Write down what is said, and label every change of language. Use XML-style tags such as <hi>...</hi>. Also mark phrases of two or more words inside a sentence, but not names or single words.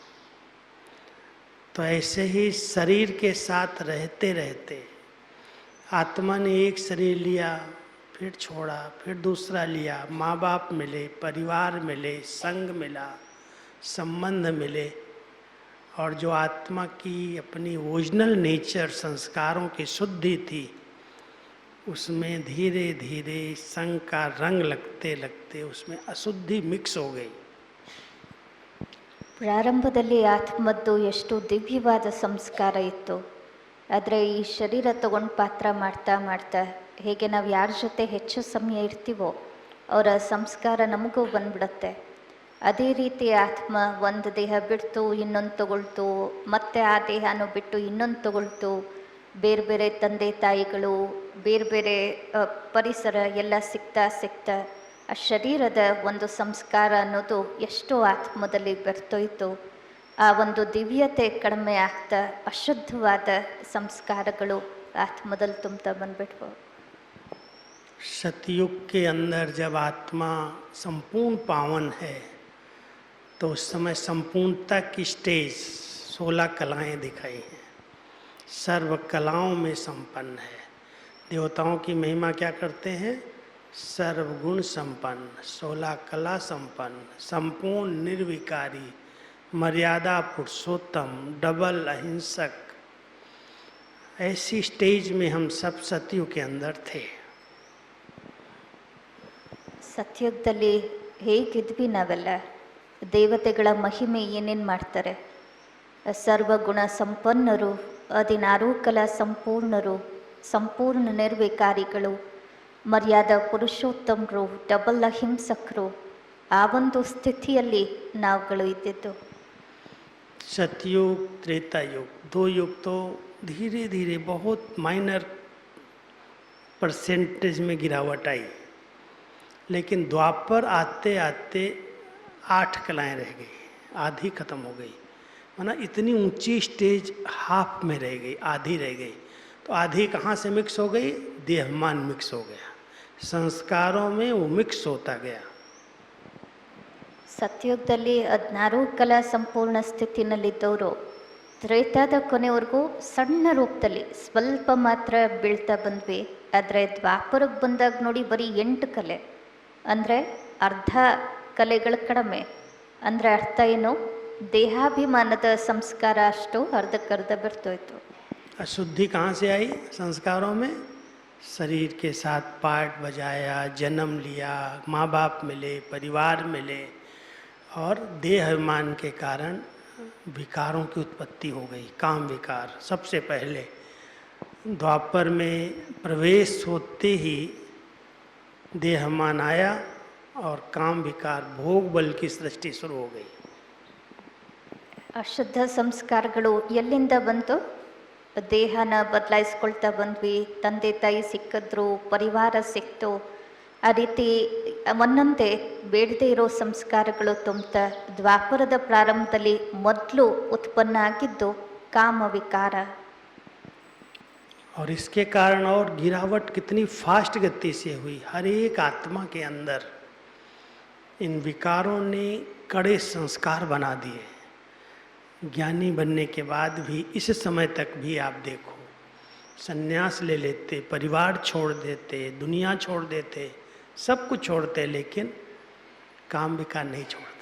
<hi>तो ऐसे ही शरीर के साथ रहते रहते आत्मा ने एक शरीर लिया, फिर छोड़ा, फिर दूसरा लिया, माँ बाप मिले, परिवार मिले, संग मिला, संबंध मिले, और जो आत्मा की अपनी</hi> <en>original nature</en> <hi>संस्कारों की शुद्धि थी, उसमें धीरे धीरे संग का रंग लगते लगते उसमें अशुद्धि मिक्स हो गई।</hi> <kn>ಪ್ರಾರಂಭದಲ್ಲಿ ಆತ್ಮದ್ದು ಎಷ್ಟು ದಿವ್ಯವಾದ ಸಂಸ್ಕಾರ ಇತ್ತು, ಆದರೆ ಈ ಶರೀರ ತಗೊಂಡು ಪಾತ್ರ ಮಾಡ್ತಾ ಮಾಡ್ತಾ ಹೇಗೆ ನಾವು ಯಾರ ಜೊತೆ ಹೆಚ್ಚು ಸಮಯ ಇರ್ತೀವೋ ಅವರ ಸಂಸ್ಕಾರ ನಮಗೂ ಬಂದ್ಬಿಡುತ್ತೆ. ಅದೇ ರೀತಿ ಆತ್ಮ ಒಂದು ದೇಹ ಬಿಡ್ತು ಇನ್ನೊಂದು ತಗೊಳ್ತು, ಮತ್ತೆ ಆ ದೇಹನೂ ಬಿಟ್ಟು ಇನ್ನೊಂದು ತಗೊಳ್ತು. ಬೇರೆ ಬೇರೆ ತಂದೆ ತಾಯಿಗಳು, ಬೇರೆ ಬೇರೆ ಪರಿಸರ ಎಲ್ಲ ಸಿಗ್ತಾ ಆ ಶರೀರದ ಒಂದು ಸಂಸ್ಕಾರ ಅನ್ನೋದು ಎಷ್ಟೋ ಆತ್ಮದಲ್ಲಿ ಬೆರ್ತೋಯ್ತು. ಆ ಒಂದು ದಿವ್ಯತೆ ಕಡಿಮೆ ಆಗ್ತಾ ಅಶುದ್ಧವಾದ ಸಂಸ್ಕಾರಗಳು ಆತ್ಮದಲ್ಲಿ ತುಂಬ್ತಾ ಬಂದ್ಬಿಟ್ವು.</kn> <hi>सतयुग के अंदर जब आत्मा संपूर्ण पावन है तो उस समय संपूर्णता की स्टेज 16 कलाएं दिखाई हैं, सर्व कलाओं में संपन्न है। देवताओं की महिमा क्या करते हैं? सर्वगुण संपन्न, 16 कला संपन्न, संपूर्ण निर्विकारी, मर्यादा पुरुषोत्तम, डबल अहिंसक। ऐसी स्टेज में हम सब सतयुग के अंदर थे।</hi> <kn>ಸತ್ಯುಗದಲ್ಲಿ ಹೇಗಿದ್ವಿ ನಾವೆಲ್ಲ? ದೇವತೆಗಳ ಮಹಿಮೆ ಏನೇನು ಮಾಡ್ತಾರೆ? ಸರ್ವಗುಣ ಸಂಪನ್ನರು, 16 ಕಲಾ ಸಂಪೂರ್ಣರು, ಸಂಪೂರ್ಣ ನಿರ್ವಿಕಾರಿಗಳು, ಮರ್ಯಾದಾ ಪುರುಷೋತ್ತಮರು, ಡಬಲ್ ಅಹಿಂಸಕರು. ಆ ಒಂದು ಸ್ಥಿತಿಯಲ್ಲಿ ನಾವುಗಳು ಇದ್ದಿದ್ದು.</kn> <hi>सतयुग त्रेता युग, 2 युग तो धीरे धीरे बहुत</hi> <en>minor percentage</en> <hi>में गिरावट आई, लेकिन द्वापर आते आते 8 कलाएं रह गई, आधी खत्म हो गई। माना इतनी ऊंची स्टेज हाफ में रह गई, आधी रह गई। तो आधी कहाँ से मिक्स हो गई? देहमान मिक्स हो गया, संस्कारों में वो मिक्स होता गया।</hi> <kn>ಸತ್ಯುಗದಲ್ಲಿ 16 ಕಲಾ ಸಂಪೂರ್ಣ ಸ್ಥಿತಿನಲ್ಲಿದ್ದವರು ತ್ರೇತಾದ ಕೊನೆವರೆಗೂ ಸಣ್ಣ ರೂಪದಲ್ಲಿ ಸ್ವಲ್ಪ ಮಾತ್ರ ಬೀಳ್ತಾ ಬಂದ್ವಿ. ಆದರೆ ದ್ವಾಪರಕ್ಕೆ ಬಂದಾಗ ನೋಡಿ ಬರೀ 8 ಕಲೆ, ಅಂದರೆ ಅರ್ಧ ಕಲೆಗಳ ಕಡಿಮೆ. ಅಂದರೆ ಅರ್ಥ ಏನು? ದೇಹಾಭಿಮಾನದ ಸಂಸ್ಕಾರ ಅಷ್ಟು ಅರ್ಧಕ್ಕರ್ಧ ಬರ್ತೋಯ್ತು.</kn> <hi>अशुद्धि कहाँ से आई? संस्कारों में। शरीर के साथ पार्ट बजाया, जन्म लिया, माँ बाप मिले, परिवार मिले, और देह अभिमान के कारण विकारों की उत्पत्ति हो गई। काम विकार सबसे पहले द्वापर में प्रवेश होते ही देहमान आया और काम विकार भोग बल की सृष्टि शुरू हो गई।</hi> <kn>ಅಶುದ್ಧ ಸಂಸ್ಕಾರಗಳು ಎಲ್ಲಿಂದ ಬಂತು? ದೇಹನ ಬದಲಾಯಿಸ್ಕೊಳ್ತಾ ಬಂದ್ವಿ, ತಂದೆ ತಾಯಿ ಸಿಕ್ಕಿದ್ರು, ಪರಿವಾರ ಸಿಕ್ತು, ಆ ರೀತಿ ಒಂದೊಂದೇ ಬೇಡದೇ ಇರೋ ಸಂಸ್ಕಾರಗಳು ತುಂಬ್ತಾ ದ್ವಾಪರದ ಪ್ರಾರಂಭದಲ್ಲಿ ಮೊದಲು ಉತ್ಪನ್ನ ಆಗಿದ್ದು ಕಾಮ ವಿಕಾರ.</kn> <hi>और इसके कारण और गिरावट कितनी फास्ट गति से हुई, हर एक आत्मा के अंदर इन विकारों ने कड़े संस्कार बना दिए. ज्ञानी बनने के बाद भी इस समय तक भी आप देखो, संन्यास ले लेते, परिवार छोड़ देते, दुनिया छोड़ देते, सब कुछ छोड़ते, लेकिन काम विकार नहीं छोड़ता.</hi>